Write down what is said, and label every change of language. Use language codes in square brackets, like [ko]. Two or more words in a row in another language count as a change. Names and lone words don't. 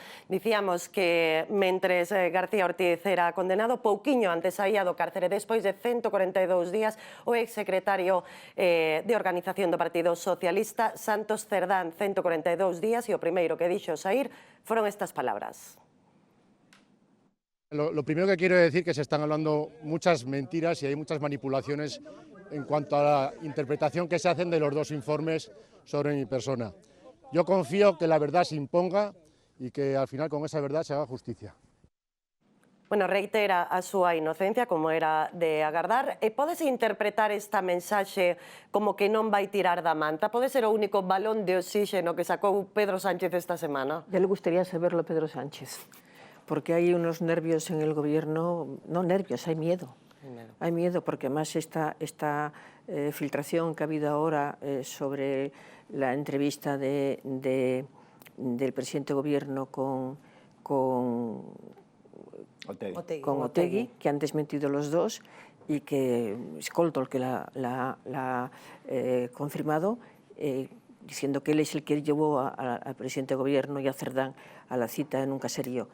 [gl] Dicíamos que mentres García Ortiz era condenado, pouquiño antes saía do cárcere, despois de 142 días, o exsecretario de Organización do Partido Socialista, Santos Cerdán, 142 días, e o primeiro que dixo saír foron estas palabras. [es] Lo primero que quiero decir es que se están hablando muchas mentiras y hay muchas manipulaciones en cuanto a la interpretación que se hacen de los dos informes sobre mi persona. Yo confío que la verdad se imponga y que al final con esa verdad se haga justicia. [gl] Bueno, reitera a súa inocencia, como era de agardar. E pódese interpretar esta mensaxe como que non vai tirar da manta? Pode ser o único balón de oxígeno que sacou Pedro Sánchez esta semana? [es] Ya le gustaría saberlo a Pedro Sánchez, porque hay unos nervios en el gobierno, no nervios, hay miedo. Hay miedo porque además esta filtración que ha habido ahora sobre la entrevista del presidente de gobierno con Otegi, que han desmentido los dos y que Skoltol que la ha confirmado, diciendo que él es el que llevó al presidente de gobierno y a Cerdán a la cita en un caserío.